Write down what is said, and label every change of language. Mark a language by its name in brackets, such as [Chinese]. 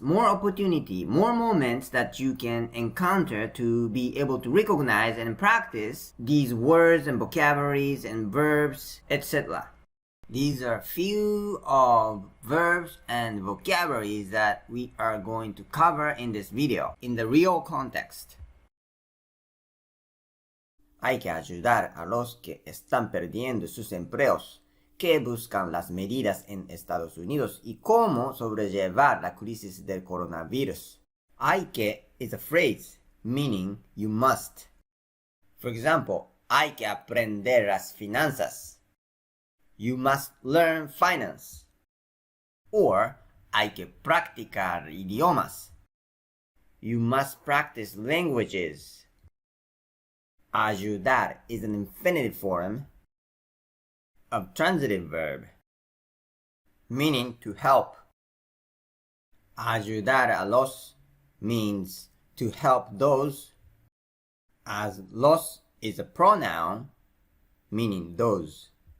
[English] More opportunity, more moments that you can encounter to be able to recognize and practice these words and vocabularies and verbs, etc. These are few of verbs and vocabularies that we are going to cover in this video in the real context. [Spanish] Hay que ayudar a los que están perdiendo sus empleos, que buscan las medidas en Estados Unidos y cómo sobrellevar la crisis del coronavirus. [English] Hay que is a phrase meaning you must. For example, [Spanish] hay que aprender las finanzas. [English] You must learn finance. Or, [Spanish] hay que practicar idiomas. [English] You must practice languages. Ayudar is an infinitive form of transitive verb, meaning to help. Ayudar a los means to help those, as los is a pronoun, meaning those.